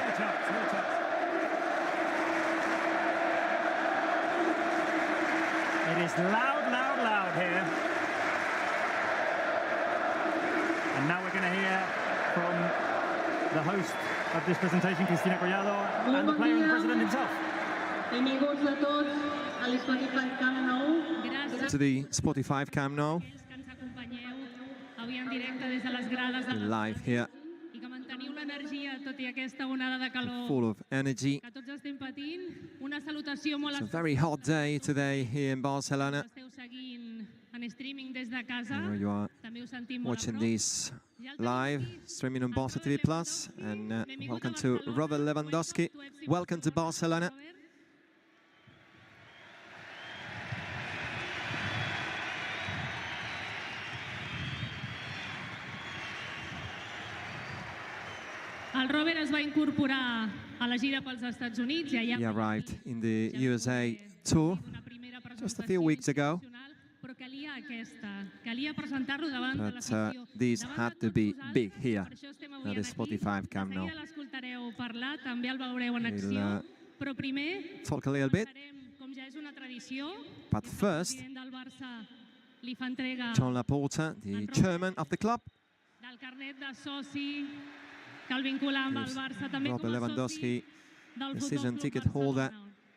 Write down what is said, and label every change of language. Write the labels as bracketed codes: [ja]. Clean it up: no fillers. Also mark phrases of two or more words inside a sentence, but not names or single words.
[en] No chance. It is loud here. And now we're going to hear from the host of this presentation, Cristina Collado, and the player and the president himself. To the Spotify Camp Nou. [ca] Avui en directe des des de les grades de [en] live here, [ca] i que manteniu l'energia tot i aquesta onada de calor [en] full of energy. [ca] que tots estem patint. Una salutació molt [en] It's a very hot day today here in Barcelona. [ca] esteu seguint en streaming des de casa. [en] I know you are [ca] També us sentim molt a [en] watching [ca] prop. [en] these live, streaming on Barca TV Plus. And welcome to Robert Lewandowski. Welcome to Barcelona. [ca] El Robert es va incorporar a la gira pels Estats Units i allà [en] He arrived in the USA tour just a few weeks ago. [ca] però calia aquesta, calia presentar-lo davant de [en] But [ca] l'afició. [en] these had to be big here [ca] Per això estem [en] at [ca] avui [en] the [ca] aquí. [en] Spotify Camp Nou. [ca] De seguida l'escoltareu parlar, també el veureu en [en] We'll, [ca] acció, però primer [en] Talk a little bit, [ca] farem, com ja és una tradició, [en] but first, [ca] el president del Barça li fa entrega [en] John Laporta, the chairman of the club, [ca] del carnet de soci que el vincula amb el [en] gives [ca] Barça, també [en] Robert [ca] com a soci [en] Lewandowski [ca] del [en] the [ca] Futbol [en] season [ca] Club [en] ticket holder [ca] Barcelona.